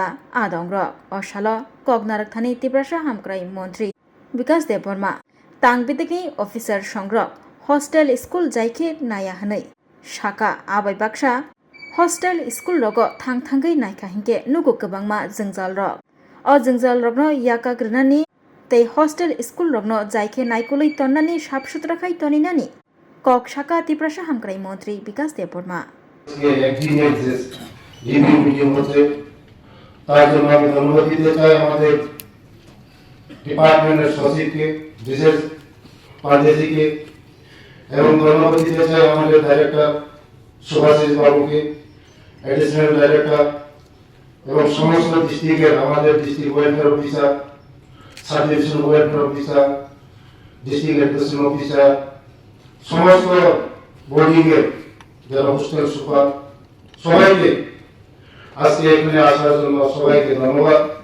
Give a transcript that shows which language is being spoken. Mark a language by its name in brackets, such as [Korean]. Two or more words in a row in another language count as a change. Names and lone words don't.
[Kok Borok] आदंग्रक असालो ककनारक थानि तिब्रासा हामग्राय मन्त्री बिकास देबबर्मा तां बेदेकनि अफिसार संग्रक [English] hostel school [Kok Borok] जायखे नाया हनै साका आबाय बाक्सा [English] hostel school [Kok Borok] रग थां थांगै नायखा हिंके नुगु गोबांमा जोंजाल रक जोंजाल रगनो याका ग्रनानि तै [English] hostel school [Kok Borok] रगनो जायखे नायकुलै तन्नानि साफ सुथराखाय तनिनानि कक साका तिब्रासा हामग्राय मन्त्री बिकास देबबर्मा [Bangla] তার জন্য আমি ধন্যবাদ দিতে চাই আমাদের ডিপার্টমেন্টের সচিবকে বিশেষ পান্ডেজিকে এবং ধন্যবাদ দিতে চাই আমাদের ডাইরেক্টর সুভাষিস বাবুকে [English] additional director [Bangla] এবং সমস্ত ডিস্ট্রিক্টের আমাদের [English] district welfare officer sub division welfare officer district education officer [Bangla] সমস্ত বোর্ডিংয়ের যারা [English] hostel super [Bangla] সবাইকে আজকে এখানে আসার জন্য সবাইকে ধন্যবাদ।